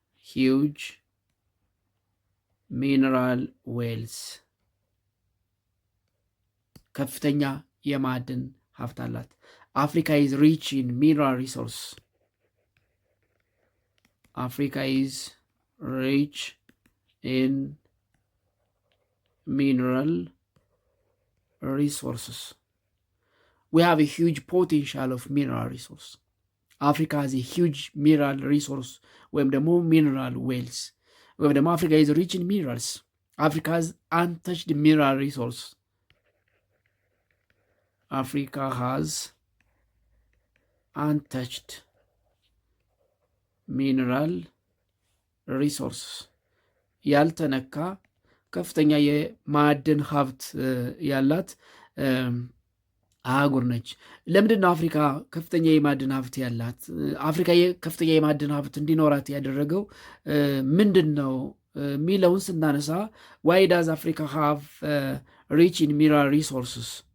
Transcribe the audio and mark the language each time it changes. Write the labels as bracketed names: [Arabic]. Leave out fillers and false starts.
[English] ሂውጅ ሚነራል ዌልስ፣ [Amharic] ከፍተኛ የማዕድን ሀብት አላት። [English] አፍሪካ ኢዝ ሪች ኢን ሚነራል ሪሶርስ፣ አፍሪካ ኢዝ ሪች ኢን ሚነራል resources. We have a huge potential of mineral resource. Africa has a huge mineral resource [Amharic] ወይም ደግሞ [English] mineral wells ወይም ደግሞ Africa is rich in minerals. Africa has untouched mineral resource. Africa has untouched mineral resources. [Amharic] ያልተነካ ከፍተኛ የማዕድን ሀብት ያላት አህጉር ነች። ለምንድን ነው አፍሪካ ከፍተኛ የማዕድን ሀብት ያላት? አፍሪካ ከፍተኛ የማዕድን ሀብት እንዲኖራት ያደረገው ምንድን ነው የሚለውን ስናነሳ [English] ዋይ ዳዝ አፍሪካ ሃቭ ሪች ኢን ሚነራል ሪሶርስስ?